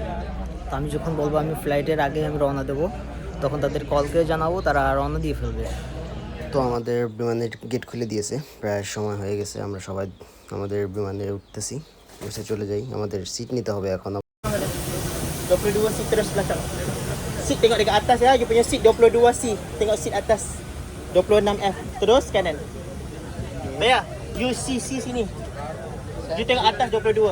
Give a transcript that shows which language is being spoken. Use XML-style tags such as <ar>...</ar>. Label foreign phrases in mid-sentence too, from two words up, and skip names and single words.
<bn>তো আমি যখন বলবো আমি ফ্লাইটের আগে আমি রওনা দেবো, তখন তাদের কল করে জানাবো, তারা রওনা দিয়ে ফেলবে। তো আমাদের বিমানের গেট খুলে দিয়েছে, প্রায় সময় হয়ে গেছে, আমরা সবাই আমাদের বিমানে উঠতেছি, বসে চলে যাই। আমাদের সিট নিতে হবে এখন।</bn> <ms>22 seat terus belakang. Seat tengok dekat atas ya, you punya seat 22C. Tengok seat atas. 26F. Terus kanan. Baya,</ms> <en>you see</en> <ms>sini. You tengok atas 22.</ms>